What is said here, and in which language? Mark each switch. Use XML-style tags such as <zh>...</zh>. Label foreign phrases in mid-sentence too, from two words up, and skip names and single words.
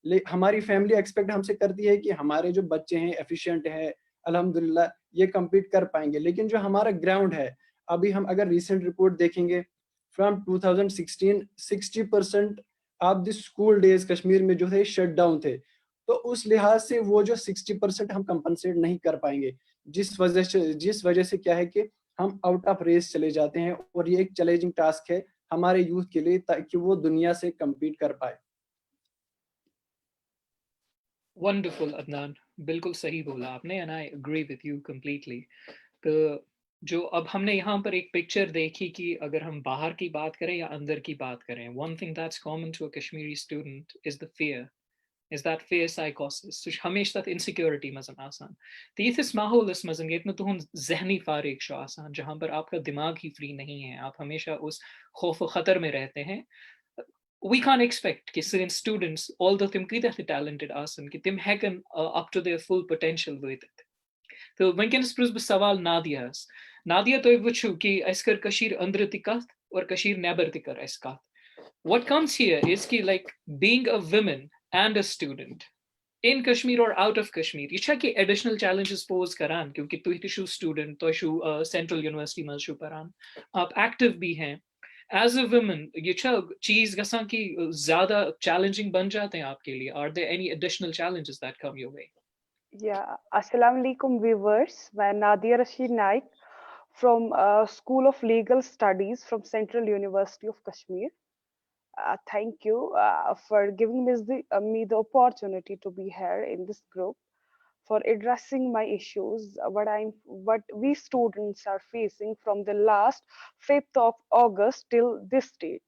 <ur>ہماری فیملی ایکسپیکٹ ہم سے کرتی ہے کہ ہمارے جو بچے ہیں ایفیشینٹ ہیں الحمدللہ یہ کمپیٹ کر پائیں گے, لیکن جو ہمارا گراؤنڈ ہے, ابھی ہم اگر</ur> <en>recent report</en> <ur>دیکھیں گے</ur> <en>from 2016 60% of the school days</en> <ur>کشمیر میں جو تھے</ur> <en>shut down</en> <ur>تھے, تو اس لحاظ سے وہ جو 60% ہم کمپنسیٹ نہیں کر پائیں گے, جس وجہ سے کیا ہے کہ ہم</ur> <en>out of race</en> <ur>چلے جاتے ہیں, اور یہ ایک</ur> <en>challenging task</en> <ur>ہے ہمارے یوتھ کے لیے تاکہ وہ دنیا سے کمپیٹ کر پائے.</ur> <en>wonderful عدنان,</en> <ur>بالکل صحیح بولا آپ نے,</ur> <en>and I agree with you completely.</en> <ur>تو جو اب ہم نے یہاں پر ایک پکچر دیکھی کہ اگر ہم باہر کی بات کریں یا اندر کی بات کریں,</ur> <en>one thing that's common to a Kashmiri student is the fear, is that fear psychosis</en> <ks>سُہ چھُ ہمیشہ تَتھ insecurity منٛز آسان. تہٕ یِتھِس ماحولَس منٛز ییٚتہِ نہٕ تُہُنٛد ذہنی فارغ چھُ آسان,</ks> <ur>جہاں پر آپ کا دماغ ہی فری نہیں ہے, آپ ہمیشہ اس خوف و خطر میں رہتے ہیں,</ur> <en>we can't expect</en> <ks>کہ سٲنۍ students although تِم کۭتیاہ تہِ talented آسن کہ تِم ہٮ۪کن</ks> <en>up to their full potential</en> <ks>وٲتِتھ. تہٕ وٕنکٮ۪نس پرٛژھ بہٕ سوال نادیاہس. نادیا, تُہۍ وٕچھِو کہ اَسہِ کٔر کٔشیٖر أنٛدرٕ تہِ کتھ اور کٔشیٖر نٮ۪بر تہِ کٔر اَسہِ کتھ.</ks> <en>What comes here is</en> <ks>کہ like being</ks> <en>a woman and a student in Kashmir or out of Kashmir,</en> <ks>یہ چھا کہ</ks> <en>additional challenges pose</en> <ks>کران, کیونکہ تُہۍ تہِ چھُو student, تۄہہِ چھُو سینٹرل یونیورسٹی منٛز چھُو پران,</ks> <ur>آپ ایکٹیو بھی ہیں</ur> <en>as a woman,</en> <ks>یہ چھا چیز گژھان</ks> <ur>کہ زیادہ چیلنجنگ بن جاتے ہیں آپ کے لیے,</ur> <en>are there any additional challenges that come your way? Yeah, Assalamu alaikum viewers. I am Nadia Rashid Naik from School of Legal Studies from Central University of Kashmir. Thank you for giving me the opportunity to be here in this group for addressing my issues, what we students are facing from the last 5th of August till this date.</en>